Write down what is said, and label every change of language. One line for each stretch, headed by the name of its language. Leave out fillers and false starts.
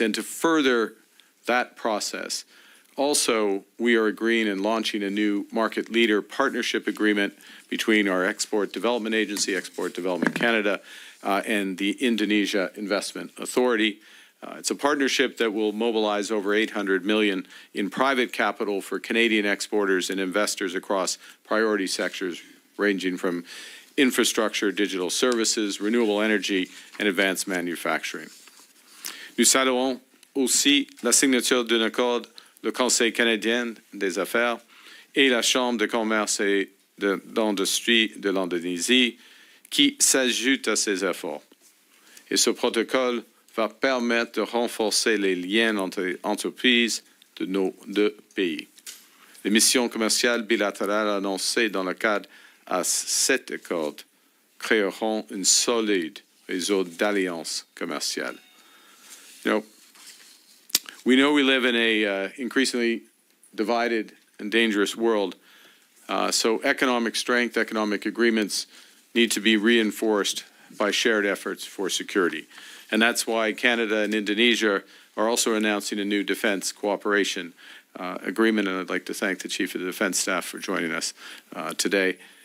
English: And to further that process, also, we are agreeing and launching a new market leader partnership agreement between our Export Development Agency, Export Development Canada, and the Indonesia Investment Authority. It's a partnership that will mobilize over $800 million in private capital for Canadian exporters and investors across priority sectors ranging from infrastructure, digital services, renewable energy, and advanced manufacturing.
French: Nous saluons aussi la signature d'un accord le Conseil canadien des affaires et la Chambre de commerce et d'industrie de l'Indonésie qui s'ajoutent à ces efforts. Et ce protocole va permettre de renforcer les liens entre les entreprises de nos deux pays. Les missions commerciales bilatérales annoncées dans le cadre à cet accord créeront une solide réseau d'alliances commerciales.
English: We know we live in a increasingly divided and dangerous world, so economic strength, economic agreements need to be reinforced by shared efforts for security. And that's why Canada and Indonesia are also announcing a new defense cooperation agreement, and I'd like to thank the Chief of the Defense Staff for joining us today.